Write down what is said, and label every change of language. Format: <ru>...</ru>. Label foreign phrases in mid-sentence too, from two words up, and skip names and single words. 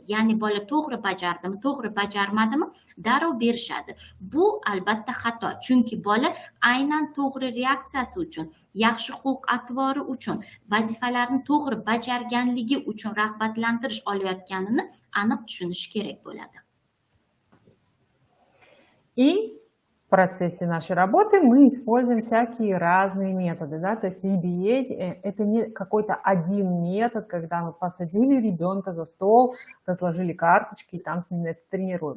<uz>Ya'ni bola to'g'ri bajardimi, to'g'ri bajarmadimi, darrov berishadi. Bu albatta xato. Chunki bola aynan to'g'ri reaksiyasi uchun, yaxshi xulq-atvori uchun, vazifalarni to'g'ri bajarganligi uchun rag'batlantirish olayotganini aniq tushunishi kerak bo'ladi.</uz> <ru>И в процессе нашей работы мы используем всякие разные методы, да, то есть EBA это не какой-то один метод, когда мы посадили ребенка за стол, разложили карточки и там с ним это тренируем.</ru>